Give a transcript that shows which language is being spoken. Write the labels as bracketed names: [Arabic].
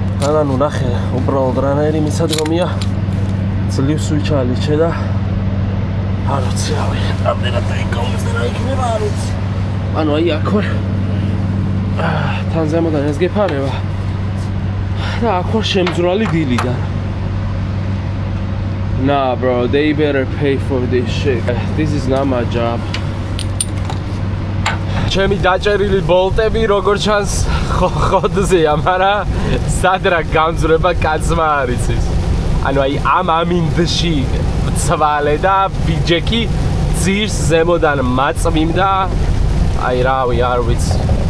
[Georgian] ანუ ნახე, უბრალოდ რანაირი მისადგომია. ძლივს ვიჩალიჩე და არ ვიცი, რავი, რამდენად დაიკავეს და რა იქნება, არ ვიცი. ანუ აი აქ ვარ. თან ზემოდან ეს გეფარება. და აქ ვარ შემძვრალი დილიდან. [English] Nah, bro, they better pay for this shit. This is not my job. [Georgian] ჩემი დაჭერილი ბოლტები როგორ ჩანს ხოდზეა, მაგრამ სადრა გამძვრება კაცმა არ იცის. ანუ აი ამ ამინდში ცვალე და ბიჯეკი ძირს ზემოდან მაწვიმ და აი რავი არ ვიცი.